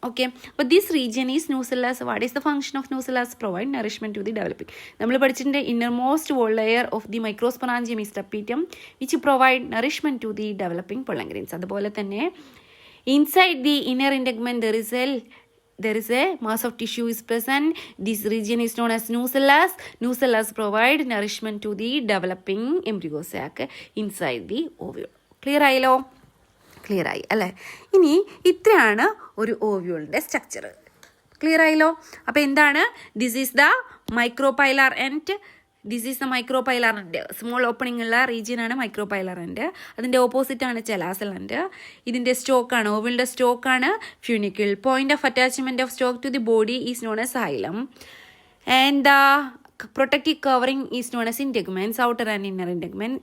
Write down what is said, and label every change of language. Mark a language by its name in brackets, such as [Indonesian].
[English] Okay, അപ്പോൾ this region is nucellus. What is the function of nucellus? Provide nourishment to the developing. [Malayalam] നമ്മൾ പഠിച്ചിട്ടുണ്ട് [English] Innermost wall layer of the microsporangium is tapetum which provide nourishment to the developing pollen grains. [Malayalam] അതുപോലെ തന്നെ [English] Inside the inner integument there is there is a mass of tissue is present. This region is known as nucellus. Nucellus provide nourishment to the developing embryo sac inside the ovule. Clear [Malayalam] ആയല്ലോ? Clear ആയി അല്ലേ? ഇനി ഇത്രയാണ് ഒരു ഓവ്യൂളിൻ്റെ structure. [English] clear [Malayalam] ആയല്ലോ? അപ്പോൾ എന്താണ്? [English] This is the micropylar end. This is the micropylar end. Small opening [Malayalam] ഉള്ള റീജിയനാണ് മൈക്രോപൈലാർ എൻഡ്. അതിൻ്റെ ഓപ്പോസിറ്റാണ് ചെലാസൽ എൻഡ്. ഇതിൻ്റെ സ്റ്റോക്കാണ്, ഓവലിൻ്റെ സ്റ്റോക്കാണ് funicle. [English] Point of attachment of stalk to the body is known as xylem. And the protective covering is known as integuments, outer and inner integument.